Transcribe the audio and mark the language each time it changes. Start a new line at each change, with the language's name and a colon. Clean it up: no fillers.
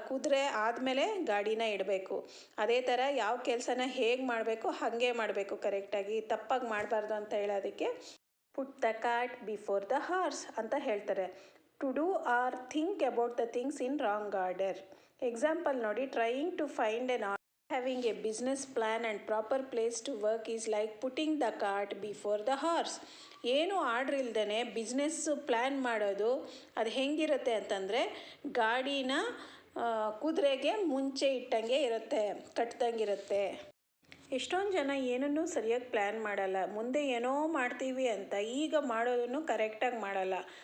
Kannada: ಕುದುರೆ ಆದಮೇಲೆ ಗಾಡಿನ ಇಡಬೇಕು. ಅದೇ ಥರ ಯಾವ ಕೆಲಸನ ಹೇಗೆ ಮಾಡಬೇಕು ಹಾಗೆ ಮಾಡಬೇಕು ಕರೆಕ್ಟಾಗಿ, ತಪ್ಪಾಗಿ ಮಾಡಬಾರ್ದು ಅಂತ ಹೇಳೋದಕ್ಕೆ
English: put the cart before the horse
Kannada: ಅಂತ ಹೇಳ್ತಾರೆ.
English: To do or think about the things in wrong order.
Kannada: Example ನೋಡಿ,
English: Trying to find an having a business plan and proper place to work is like putting the cart before the horse.
Kannada: ಏನು order ಇಲ್ದೇ business plan ಮಾಡೋದು ಅದು ಹೆಂಗಿರುತ್ತೆ ಅಂತಂದರೆ, ಗಾಡಿನ ಕುದುರೆಗೆ ಮುಂಚೆ ಇಟ್ಟಂಗೆ ಇರುತ್ತೆ, ಕಟ್ದಂಗಿರುತ್ತೆ. ಎಷ್ಟೊಂದು ಜನ ಏನನ್ನೂ ಸರಿಯಾಗಿ ಪ್ಲ್ಯಾನ್ ಮಾಡಲ್ಲ, ಮುಂದೆ ಏನೋ ಮಾಡ್ತೀವಿ ಅಂತ ಈಗ ಮಾಡೋದನ್ನು ಕರೆಕ್ಟಾಗಿ ಮಾಡಲ್ಲ.